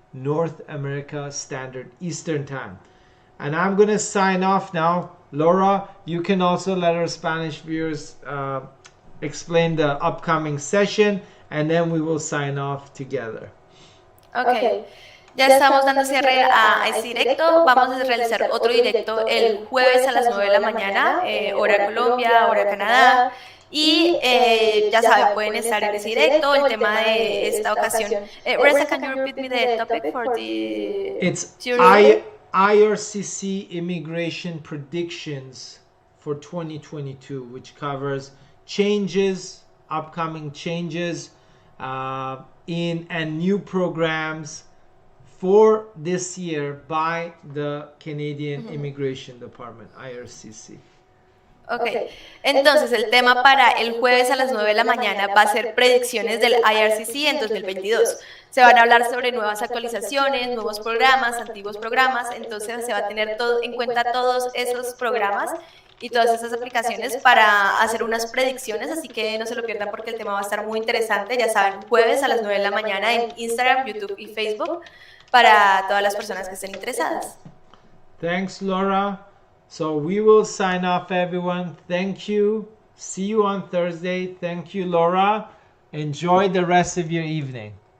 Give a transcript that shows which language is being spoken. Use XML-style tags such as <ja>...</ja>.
<en>North America Standard Eastern Time. And I'm going to sign off now. Laura, you can also let our Spanish viewers explain the upcoming session, and then we will sign off together.</en> <es>Okay. Ya estamos dando cierre a este directo. Vamos a realizar otro directo el jueves a las 9 de la mañana, hora Colombia, hora Canadá. Y ya saben, pueden estar en ese directo. El tema de esta ocasión.</es> <en>Reza, can you repeat me the topic for the... It's IRCC immigration predictions for 2022, which covers changes, upcoming changes and new programs for this year by the Canadian Immigration Department, IRCC.</en> <es>Ok, entonces el tema para el jueves a las 9 de la mañana va a ser predicciones del IRCC en 2022. Se van a hablar sobre nuevas actualizaciones, nuevos programas, antiguos programas, entonces se va a tener todo en cuenta todos esos programas y todas esas aplicaciones para hacer unas predicciones, así que no se lo pierdan porque el tema va a estar muy interesante. Ya saben, jueves a las 9 de la mañana en Instagram, YouTube y Facebook para todas las personas que estén interesadas.</es> <en>Thanks, Laura. So we will sign off, everyone. Thank you. See you on Thursday. Thank you, Laura. Enjoy the rest of your evening.</en>